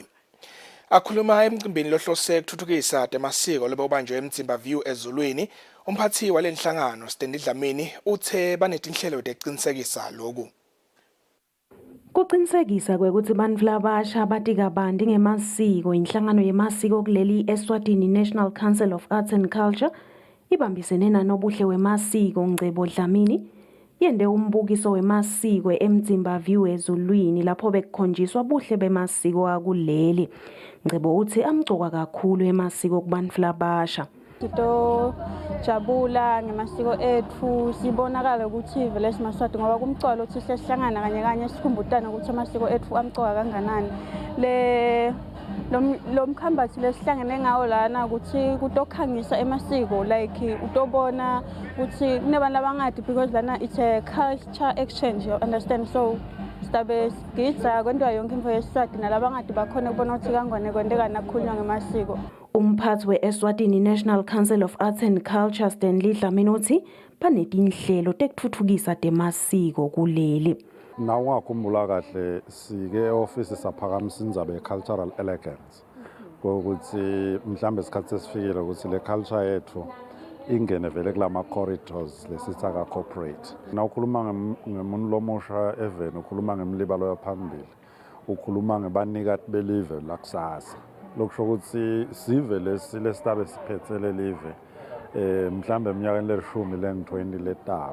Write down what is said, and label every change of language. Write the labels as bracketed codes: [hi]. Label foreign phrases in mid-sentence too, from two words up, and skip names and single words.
[ss] Akhuluma emcimbini lohlose ukuthuthukisa temasiko lobubanjwe eMtsimba View eZulwini, umphathi walenhlangano Stakeholder Dlamini uthe banetinhlelo teqinisekisa lokhu. Kuqinisekisa kwekuthi bantfu labasha bathi kabanti ngemasiko inhlangano yemasiko kuleli Eswatini National Council of Arts and Culture ibambisene nanobuhle wemasiko Ngcebo Dlamini yende umbukiso wemasiko eMtsimba View eZulwini lapho bekukhonjiswa buhle bemasiko akuleli. Ngcebo uthi amgcoka kakhulu emasiko kubantfu labasha. Jabula ngemasiko ethu sibonakala ukuthi vele simaswati ngoba kumcolo uthi sihlangana kanye kanye sikhumbutana ukuthi amasiko ethu amcoka kanganani. Lo mkhambathi lesihlangene ngawo lana ukuthi kutokhangisa emasiko like utobona ukuthi kunebantu labangadi because lana [en] it's a culture exchange, you understand, [ss] so stabe sigidza kwendwa yonke info yesiswati nalabangadi bakhona kubona ukuthi kangwane kwendeka nakhulunywa ngemasiko. Umphathi we-Eswatini National Council of Arts and Culture Stakeholder Dlamini uthi banetinhlelo tekuthuthukisa temasiko kuleli. Na ungakhumbula kahle sike office saphakamisa indzaba [en] ye-cultural elegance [ss] ukuthi mhlambe isikhathi sesifikile ukuthi le culture yethu ingene vele kulama corridors lesitha corporate. Na ukhuluma ngemuntu lomusha eveni, ukhuluma ngemlibalo yaphambili, ukhuluma ngebanikati belive lakusasa. Lokusho ukuthi sive lesitabe siphethele live mhlambe eminyakeni leshumi le-20 letako.